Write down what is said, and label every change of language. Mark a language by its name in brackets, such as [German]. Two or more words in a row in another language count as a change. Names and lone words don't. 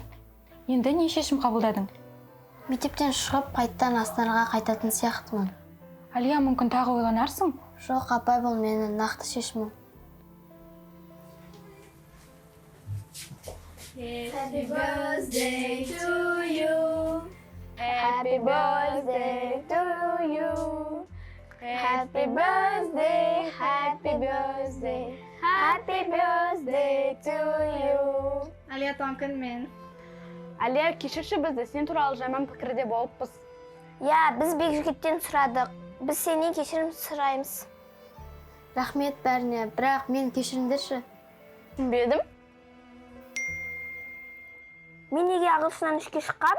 [Kazakh] Енді не шешім қабылдадың? Мектептен шығып, қайттан Астанаға қайтатын сияқтымын. Алия, мүмкін тағы ойланарсың? Жоқ, апай, бұл менің нақты шешімім. [English] Happy birthday to you. Happy birthday to you. Happy birthday, happy birthday. Happy birthday to you. [Kazakh] Алия, туған күн мен. Алия, кешірші бізді, сен туралы жаман пікірде болыппыз. Я, біз Бекжігіттен сұрадық. Біз сенен кешірім сұраймыз. Рахмет бәріне, бірақ мен кешіріңдерші. Түсінбедім. Мен неге ағылшыннан 3-ке шыққам?